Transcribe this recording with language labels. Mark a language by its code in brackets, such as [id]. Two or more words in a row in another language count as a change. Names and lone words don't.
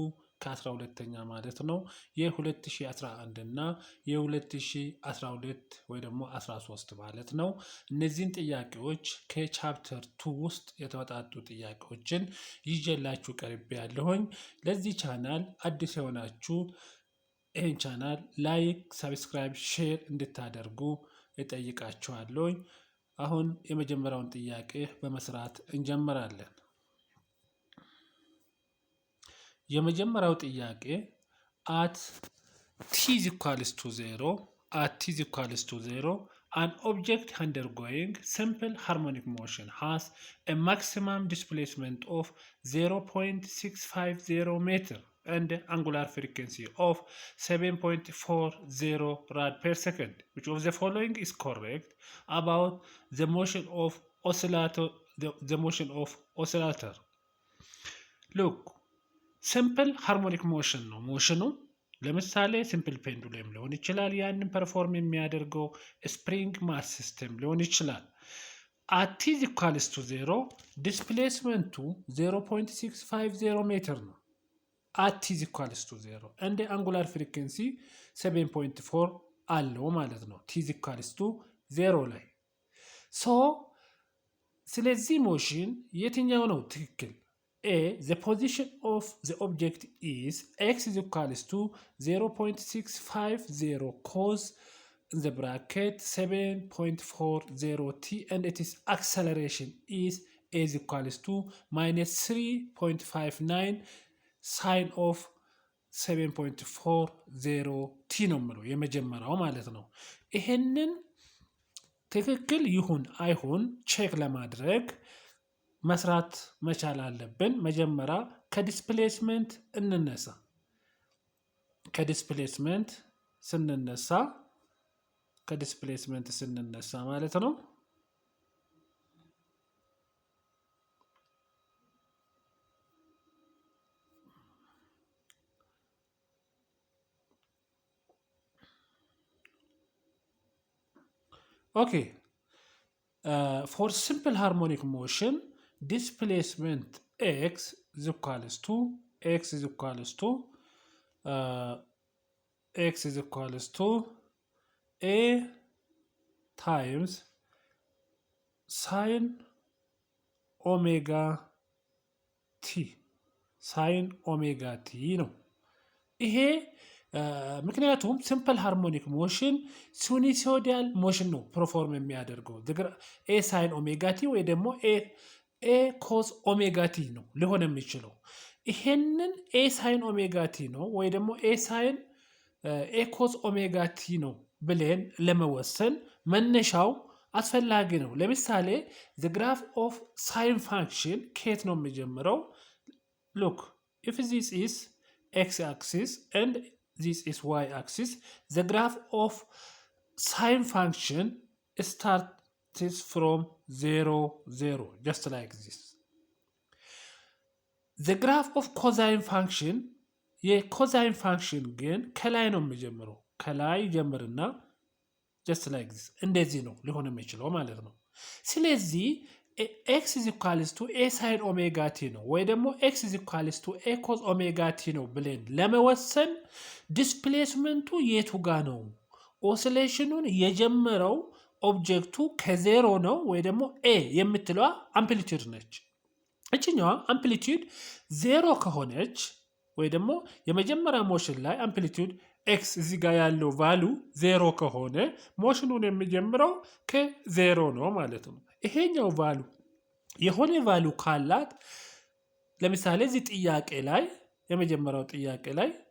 [am] ከ12ኛ ማለት ነው የ2011 እና የ2012 ወይ ደግሞ 13 ማለት ነው። እነዚህን ጥያቄዎች ከቻፕተር 2 ውስጥ የተወጣጡ ጥያቄዎችን ይዤላችሁ ቀርቤ ያለሁኝ። ለዚህ ቻናል አዲስ የሆናችሁ ይህን ቻናል [en] like, subscribe, share [am] እንድታደርጉ እጠይቃችኋለሁ። አሁን የመጀመሪያውን ጥያቄ በመስራት እንጀምራለን። የመጀመሪያው ጥያቄ [en] at t is equals to 0 at t is equals to 0 an object undergoing simple harmonic motion has a maximum displacement of 0.650 meter and angular frequency of 7.40 rad per second. Which of the following is correct about the motion of oscillator? Look, simple harmonic motion [am] ነው ሞሽኑ። ለምሳሌ [en] simple pendulum [am] ሊሆን ይችላል። ያንን ፐርፎርም የሚያደርገው [en] spring mass system [am] ሊሆን ይችላል። [en] at t is equals to 0 [am] ዲስፕሌስመንቱ 0.650 ሜትር ነው። [en] at t is equals to 0 and angular frequency 7.4 [am] አለው ማለት ነው [en] t is equals to 0 [am] ላይ። ስለዚህ ሞሽን የትኛው ነው ትክክል? [en] A, the position of the object is x is equals to 0.650 cos in the bracket 7.40 t and its acceleration is a is equals to minus 3.59 sine of [am] 7.40 t ነው የምለው የመጀመሪያው ማለት ነው። ይሄንን ትክክል ይሁን አይሁን ቼክ ለማድረግ መስራት መቻል አለብን። መጀመሪያ ከዲስፕሌስመንት እንነሳ። ከዲስፕሌስመንት ስንነሳ ማለት ነው [en] okay, for simple harmonic motion displacement x is equals to a times sine omega t [am] ነው። ይሄ ምክንያቱም [en] simple harmonic motion sinusoidal motion [am] ነው ፐርፎርም የሚያደርገው [en] a sine omega t [am] ወይ ደግሞ [en] a cos omega t [am] ነው ሊሆን የሚችለው። ይሄንን [en] a sine omega t [am] ነው ወይ ደግሞ [en] a cos omega t [am] ነው ብለን ለመወሰን መነሻው አስፈላጊ ነው። ለምሳሌ [en] the graph of sine function [am] ከየት ነው የሚጀምረው? [en] look, if this is x axis and this is y axis, the graph of sine function starts from 0, 0, just like this. The graph of cosine function, [am] የኮዛይን ፋንክሽን ግን ከላይ ነው የሚጀምረው። ከላይ ጀምርና [en] just like this [am] እንደዚህ ነው ሊሆን የሚችለው ማለት ነው። ስለዚህ [en] x is equals to a sin omega t [am] ነው ወይ ደግሞ [en] x is equals to a cos omega t [am] ነው ብለን ለመወሰን ዲስፕሌስመንቱ የቱ ጋር ነው? ኦሲሌሽኑን የጀመረው ኦብጀክቱ ከዜሮ ነው ወይ ደግሞ a የምትለዋ አምፕሊቲዩድ ነች። እችኛዋ አምፕሊቲዩድ ዜሮ ከሆነች ወይ ደግሞ የመጀመሪያ ሞሽን ላይ [en] amplitude x [am] እዚህ ጋር ያለው ቫሉ ዜሮ ከሆነ ሞሽኑን የሚጀምረው ከዜሮ ነው ማለት ነው። ይሄኛው ቫሉ የሆነ ቫሉ ካላት ለምሳሌ እዚህ ጥያቄ ላይ የመጀመሪያው ጥያቄ ላይ